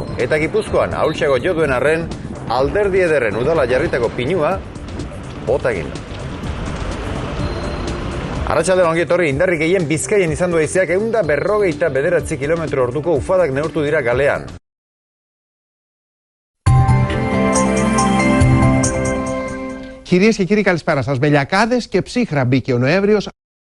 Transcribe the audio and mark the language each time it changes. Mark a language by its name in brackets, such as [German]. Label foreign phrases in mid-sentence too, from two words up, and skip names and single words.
[Basque] Eta Gipuzkoan, ahultxago jo duen arren, Alderdi Ederren udala jarritako pinua, bota egin da. Arratsaldean ongi etorri, indarrik gehien Bizkaian izan du haizeak 159 km/h ufadak neurtu dira kalean. [Greek] Κυρίες και κύριοι, καλησπέρα σας. Βελιακάδες και ψύχρα μπήκε ο Νοέμβριος.